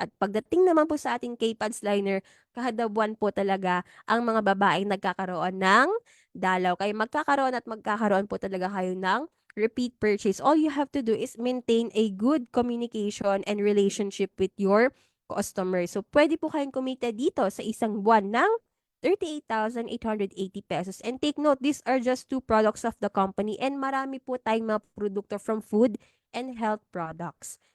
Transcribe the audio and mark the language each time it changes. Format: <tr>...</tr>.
<tl>At pagdating naman po sa ating K-Pads liner, kada buwan po talaga ang mga babaeng nagkakaroon ng dalaw. Kaya magkakaroon po talaga kayo ng repeat purchase.</tl> <en>All you have to do is maintain a good communication and relationship with your customer.</en> <tl>So, pwede po kayong kumita dito sa isang buwan ng 38,880 pesos.</tl> <en>And take note, these are just 2 products of the company and</en> <tl>marami po tayong mga produkto</tl> <en>from food and health products.</en>